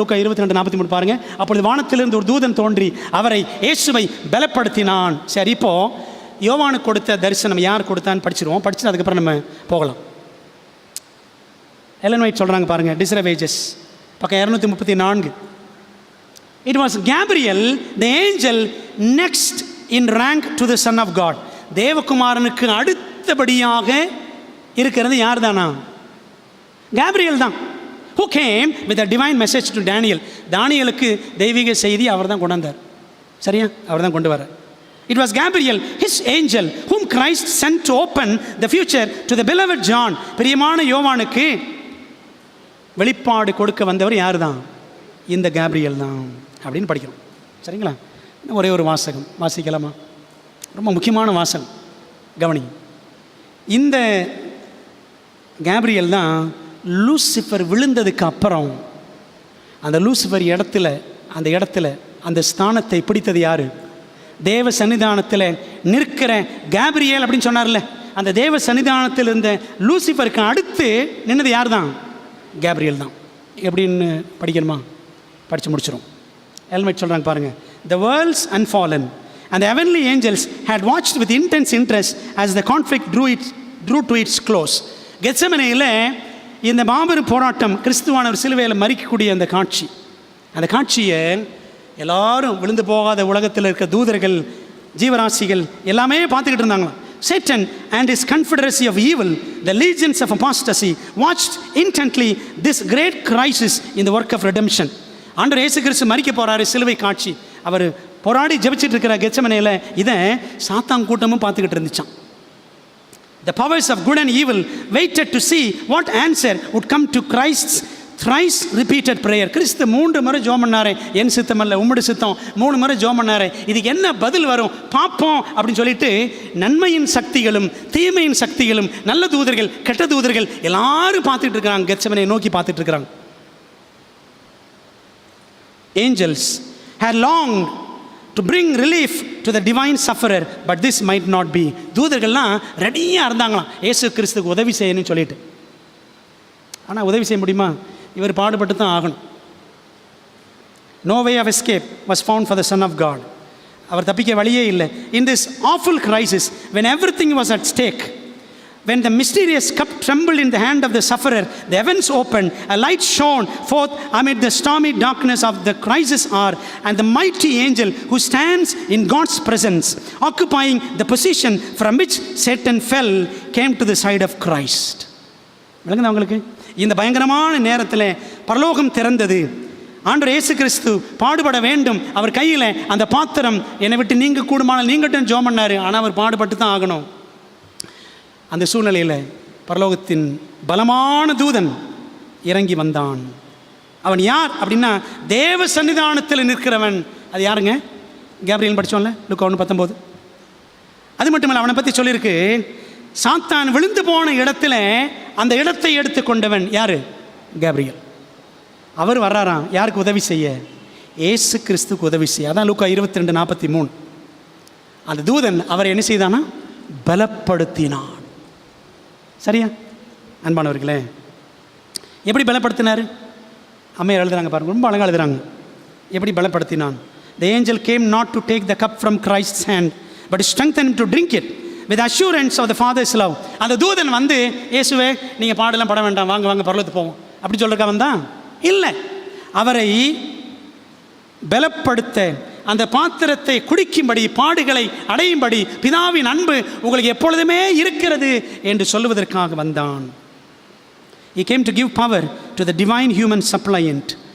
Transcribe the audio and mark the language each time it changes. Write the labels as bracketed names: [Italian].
[Tamil] லூக்கா 22:43 பாருங்கள். அப்பொழுது வானத்திலிருந்து ஒரு தூதன் தோன்றி அவரை இயேசுவை பலப்படுத்தினான். சரி, இப்போது யோவானுக்கு கொடுத்த தரிசனம் யார் கொடுத்தான்னு படிச்சிருவோம். படிச்சுட்டு அதுக்கப்புறம் நம்ம போகலாம். எலன் வைட் சொல்கிறாங்க பாருங்கள், டிஸ்ரவேஜஸ் பக்கம் 234. [English] It was Gabriel, the angel next in rank to the Son of God. [Tamil] தேவகுமாரனுக்கு அடுத்தபடியாக இருக்கிறது யார் தானா? கேப்ரியல் தான். [English] Who came with a divine message to Daniel. [Tamil] தானியலுக்கு தெய்வீக செய்தி அவர் தான் கொண்டு வந்தார். சரியா? அவர் தான் கொண்டு வர. [English] It was Gabriel, his angel, whom Christ sent to open the future to the beloved John. [Tamil] பிரியமான யோவானுக்கு வெளிப்பாடு கொடுக்க வந்தவர் யார் தான்? இந்த கேப்ரியல் தான் அப்படின்னு படிக்கிறோம். சரிங்களா? ஒரே ஒரு வாசகம் வாசிக்கலாமா? ரொம்ப முக்கியமான வாசகம், கவனி. இந்த கேப்ரியல் தான் லூசிஃபர் விழுந்ததுக்கு அப்புறம் அந்த லூசிஃபர் இடத்துல அந்த ஸ்தானத்தை பிடித்தது யார்? தேவ சன்னிதானத்தில் நிற்கிற கேப்ரியல் அப்படின்னு சொன்னார்ல, அந்த தேவ சன்னிதானத்தில் இருந்த லூசிஃபருக்கு அடுத்து நின்னது யார் தான்? கேப்ரியல் தான். எப்படின்னு படிக்கணுமா? படித்து முடிச்சிடும். எல்மைட் சொல்கிறாங்க பாருங்கள். [English] The worlds unfallen and the heavenly angels had watched with intense interest as the conflict drew to its close. [Tamil] கெத்செமனேயில் இந்த மாபெரும் போராட்டம், கிறிஸ்துவானவர் சிலுவையில் மரிக்கக்கூடிய அந்த காட்சியை எல்லாரும் விழுந்து போகாத உலகத்தில் இருக்க தூதர்கள், ஜீவராசிகள் எல்லாமே பார்த்துக்கிட்டு இருந்தாங்களாம். [English] Satan and his confederacy of evil, the legions of apostasy, watched intently this great crisis in the work of redemption. [Tamil] ஆண்டவர் இயேசு கிறிஸ்து மரிக்க போகிறாரு, சிலுவை காட்சி. அவர் போராடி ஜெபிச்சிட்டு இருக்கிற கெத்செமனேயில் இதை சாத்தான் கூட்டமும் பார்த்துக்கிட்டு இருந்துச்சான். [English] The powers of good and evil waited to see what answer would come to Christ's thrice repeated prayer. [Tamil] கிறிஸ்து 3 முறை ஜெபம் பண்ணாரே, என் சித்தம் அல்ல உம்முடைய சித்தம். 3 முறை ஜெபம் பண்ணாரே, இதுக்கு என்ன பதில் வரும் பார்ப்போம் அப்படின்னு சொல்லிட்டு நன்மையின் சக்திகளும் தீமையின் சக்திகளும், நல்ல தூதர்கள் கெட்ட தூதர்கள் எல்லாரும் பார்த்துட்டு இருக்கிறாங்க, கெத்செமனேயை நோக்கி பார்த்துட்டு இருக்கிறாங்க. [English] Angels had longed to bring relief to the divine sufferer, but this might not be. [Tamil] தூதர்கள்லாம் ரெடியாக இருந்தாங்களாம் இயேசு கிறிஸ்துக்கு உதவி செய்யணும்னு சொல்லிட்டு. ஆனால் உதவி செய்ய முடியுமா? இவர் பாடுபட்டு தான் ஆகணும். [English] No way of escape was found for the Son of God. [Tamil] அவர் தப்பிக்க வழியே இல்லை. [English] In this awful crisis, when everything was at stake, when the mysterious cup trembled in the hand of the sufferer, the heavens opened, a light shone forth amid the stormy darkness of the crisis hour, and the mighty angel who stands in God's presence, occupying the position from which Satan fell, came to the side of Christ. [Tamil] விளங்குதா உங்களுக்கு? இந்த பயங்கரமான நேரத்தில் பரலோகம் திறந்தது. ஆண்டவர் இயேசு கிறிஸ்து பாடுபட வேண்டும், அவர் கையில் அந்த பாத்திரம் என்னை விட்டு நீங்க கூடுமானால் நீங்கட்டும் ஜெபம் பண்ணார். ஆனால் அவர் பாடுபட்டு தான் ஆகணும். அந்த சூழ்நிலையில் பரலோகத்தின் பலமான தூதன் இறங்கி வந்தான். அவன் யார் அப்படின்னா தேவ சன்னிதானத்தில் நிற்கிறவன். அது யாருங்க? கேப்ரியல் படித்தோம்ல, லூக்கா 1:19. அது மட்டும் இல்லை, அவனை பற்றி சொல்லியிருக்கு, சாத்தான் விழுந்து போன இடத்துல அந்த இடத்தை எடுத்து கொண்டவன் யார்? கேப்ரியல். அவர் வர்றாராம் யாருக்கு உதவி செய்ய? இயேசு கிறிஸ்துக்கு உதவி செய்ய. அதான் லூக்கா 22:43. அந்த தூதன் அவரை என்ன செய்தானா? பலப்படுத்தினான். சரியா அன்பானவர்களே? எப்படி பலப்படுத்தினார்? அம்மையார் எழுதுறாங்க பாருங்க, ரொம்ப அழகாக எழுதுறாங்க. எப்படி பலப்படுத்தினான்? [English] The angel came not to take the cup from Christ's hand, but strengthen him to drink it with assurance of the Father's love. [Tamil] அந்த தூதன் வந்து, இயேசுவே நீங்கள் பாடலாம் பட வேண்டாம், வாங்க வாங்க பரலோகத்துக்கு போவோம் அப்படி சொல்லிருக்கா வந்தான்? இல்லை, அவரை பலப்படுத்த, அந்த பாத்திரத்தை குடிக்கும்படி, பாடுகளை அடையும்படி, பிதாவின் அன்பு உங்களுக்கு எப்பொழுதுமே இருக்கிறது என்று சொல்லுவதற்காக வந்தான். [English] He came to give power to the divine human suppliant